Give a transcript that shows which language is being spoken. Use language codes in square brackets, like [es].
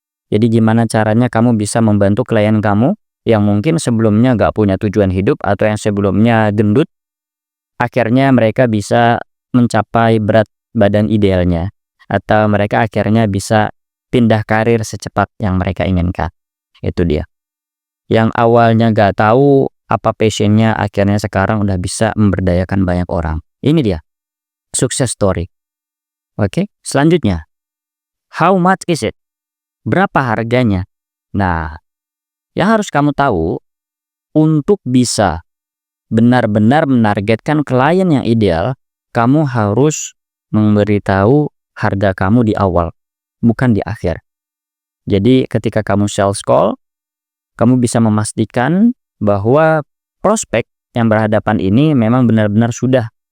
[id] Jadi gimana caranya kamu bisa membantu klien kamu yang mungkin sebelumnya gak punya tujuan hidup atau yang sebelumnya gendut, akhirnya mereka bisa mencapai berat badan idealnya, atau mereka akhirnya bisa pindah karir secepat yang mereka inginkan. Itu dia. Yang awalnya gak tahu apa passionnya, akhirnya sekarang udah bisa memberdayakan banyak orang. Ini dia success story. Oke, selanjutnya, [en] how much is it? [id] Berapa harganya? Nah, yang harus kamu tahu, untuk bisa benar-benar menargetkan klien yang ideal, kamu harus memberitahu harga kamu di awal, bukan di akhir. Jadi ketika kamu sales call, kamu bisa memastikan bahwa prospek yang berhadapan ini memang benar-benar sudah